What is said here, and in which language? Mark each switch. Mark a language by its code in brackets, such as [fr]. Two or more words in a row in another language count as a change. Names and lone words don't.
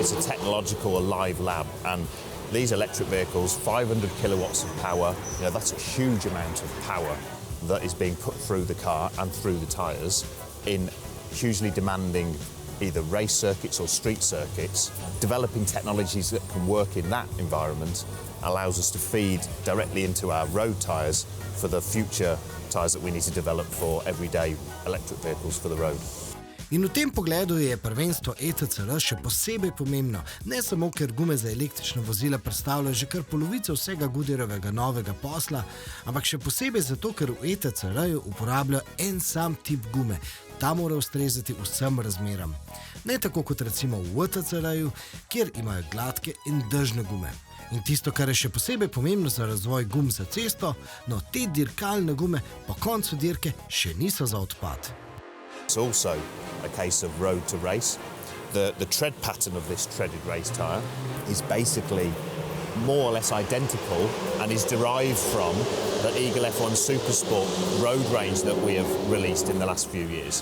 [en] It's a technological, alive lab, and these electric vehicles, 500 kilowatts of power, you know, that's a huge amount of power that is being put through the car and through the tyres in hugely demanding either race circuits or street circuits. Developing technologies that can work in that environment allows us to feed directly into our road tyres for the future tyres that we need to develop for everyday electric vehicles for the road. [sl] In v tem pogledu je prvenstvo ETCR še posebej pomembno, ne samo, ker gume za električna vozila predstavljajo že kar polovico vsega Goodyearjevega novega posla, ampak še posebej zato, ker v ETCR-ju uporabljajo en sam tip gume. Ta mora ustrezati vsem razmeram. Ne tako kot recimo v WTCR-ju, kjer imajo gladke in dežne gume. In tisto, kar je še posebej pomembno za razvoj gum za cesto, no te dirkalne gume po koncu dirke še niso za odpad. [en] It's also a case of road to race. The tread pattern of this treaded race tyre is basically more or less identical and is derived from the Eagle F1 Supersport road range that we have released in the last few years.